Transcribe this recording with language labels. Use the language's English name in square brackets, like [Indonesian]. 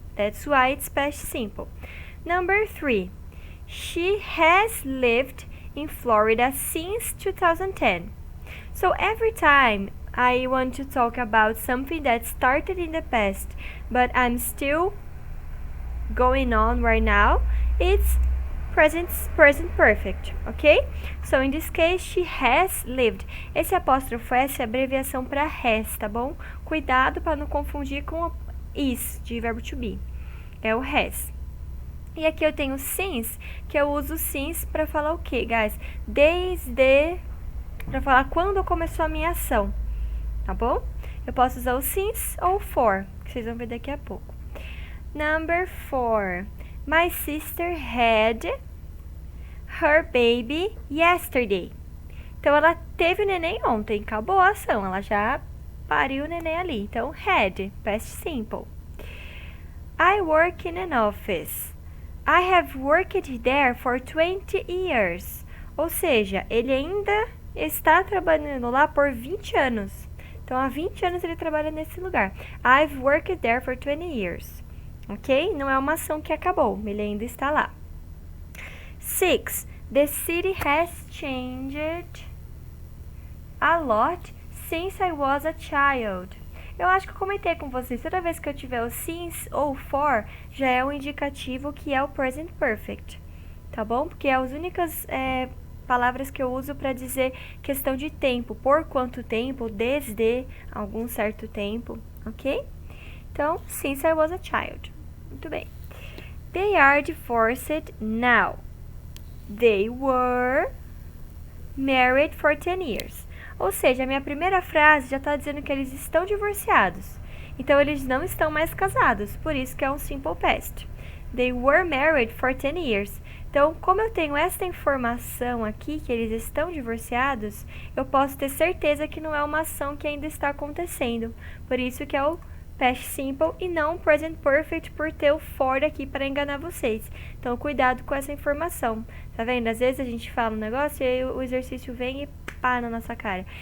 [English] That's why it's past simple. Number 3. She has lived in Florida since 2010. So every time I want to talk about something that started in the past, but I'm still going on right now, it's present perfect, ok? So, in this case, she has lived. [Portuguese] Esse apóstrofo S é abreviação para has, tá bom? Cuidado para não confundir com is, de verbo to be. É o has. E aqui eu tenho since, que eu uso since para falar o quê, guys? Desde, para falar quando começou a minha ação, tá bom? Eu posso usar o since ou for, que vocês vão ver daqui a pouco. [English] Number 4. My sister had her baby yesterday. [Portuguese] Então, ela teve o neném ontem. Acabou a ação. Ela já pariu o neném ali. Então, had, past simple. [English] I work in an office. I have worked there for 20 years. [Portuguese] Ou seja, ele ainda está trabalhando lá por 20 anos. Então, há 20 anos ele trabalha nesse lugar. [English] I've worked there for 20 years. Ok? [Portuguese] Não é uma ação que acabou, ele ainda está lá. 6. [English] The city has changed a lot since I was a child. [Portuguese] Eu acho que eu comentei com vocês, toda vez que eu tiver o since ou for, já é um indicativo que é o present perfect. Tá bom? Porque é as únicas palavras que eu uso para dizer questão de tempo. Por quanto tempo, desde algum certo tempo, ok? Então, [English] since I was a child. [Portuguese] Muito bem. [English] They are divorced now. They were married for 10 years. [Portuguese] Ou seja, a minha primeira frase já está dizendo que eles estão divorciados. Então, eles não estão mais casados. Por isso que é um simple past. [English] They were married for 10 years. [Portuguese] Então, como eu tenho esta informação aqui, que eles estão divorciados, eu posso ter certeza que não é uma ação que ainda está acontecendo. Por isso que é o past simple e não present perfect por ter o for aqui para enganar vocês. Então, cuidado com essa informação. Tá vendo? Às vezes a gente fala um negócio e aí o exercício vem e pá na nossa cara.